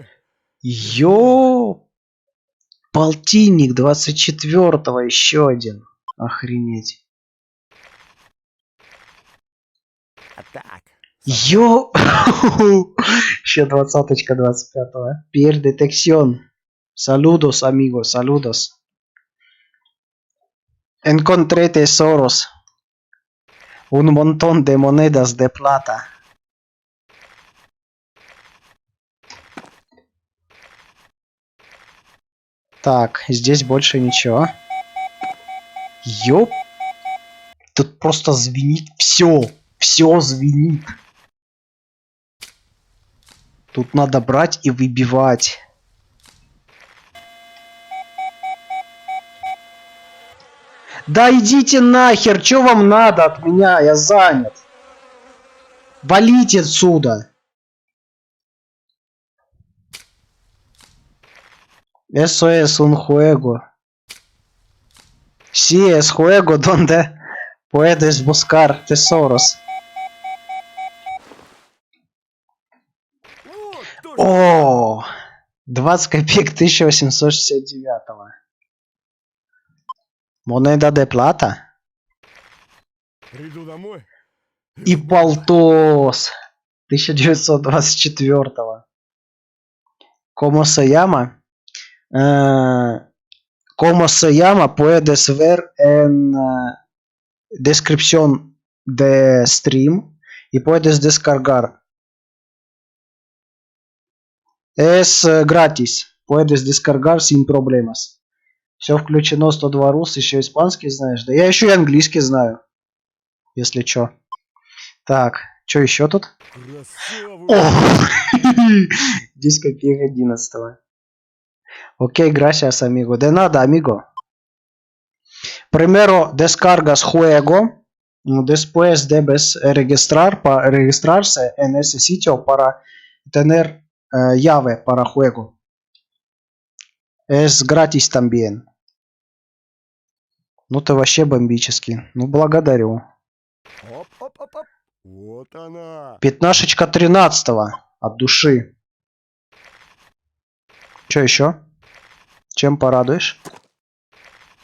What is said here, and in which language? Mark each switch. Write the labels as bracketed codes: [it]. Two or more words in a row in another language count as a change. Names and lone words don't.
[ru] Ё! Полтинник 24-го еще один. Охренеть. А так. Ё! Еще 20-очка 25-го. [es] Пер детекción. Saludos, amigos, saludos. Encontré tesoros. Un montón de monedas de plata. [ru] Так, здесь больше ничего. Ёп. Тут просто звенит все. Все звенит. Тут надо брать и выбивать. Да идите нахер, что вам надо от меня? Я занят. Валите отсюда. [es] Eso es un juego. Sí, es juego donde puedes buscar tesoros. [ru] Вот то, что... О, 20 копеек 1869. [es] Moneda de plata. [ru] Приду домой. И полтос 1924. [es] ¿Cómo se llama? ¿Cómo se llama? Puedes ver en descripción de stream y puedes descargar. Es gratis. Puedes descargar sin problemas. [ru] Все включено, 102 рус, еще испанский знаешь. Да я еще и английский знаю. Если чё. Так, что еще тут? Красаву. О! 10 копеек 11. Окей, [es] gracias, amigo. De nada, amigo. Primero descargas juego. Después debes registrarse en ese sitio para tener llave para juego. Es gratis también. [ru] Ну ты вообще бомбический. Ну благодарю. Оп-оп-оп-оп. Вот она. Пятнашечка 13-го. От души. Что еще? Чем порадуешь? Ну.